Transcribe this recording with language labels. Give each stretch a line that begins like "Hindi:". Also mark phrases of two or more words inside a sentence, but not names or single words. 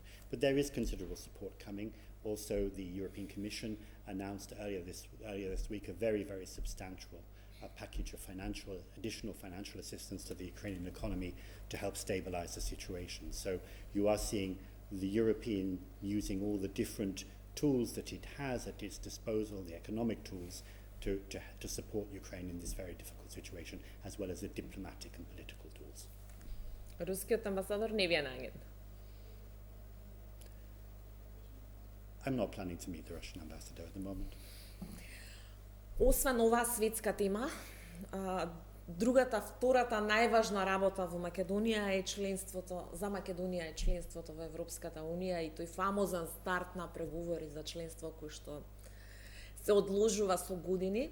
English: But there is considerable support coming. Also, the European Commission announced earlier this week a very, very substantial package of additional financial assistance to the Ukrainian economy to help stabilize the situation. So you are seeing the European using all the different tools that it has at its disposal, the economic tools, to support Ukraine in this very difficult situation, as well as the diplomatic and political tools.
Macedonian: Рускиот амбасадор не ви е на агенда?
English: I'm not planning to meet the Russian ambassador at the moment.
Macedonian: Освен оваа светска тема, втората најважна работа во Македонија е членството во Европската унија и тој фамозен старт на преговори за членство кој што се одложува со години.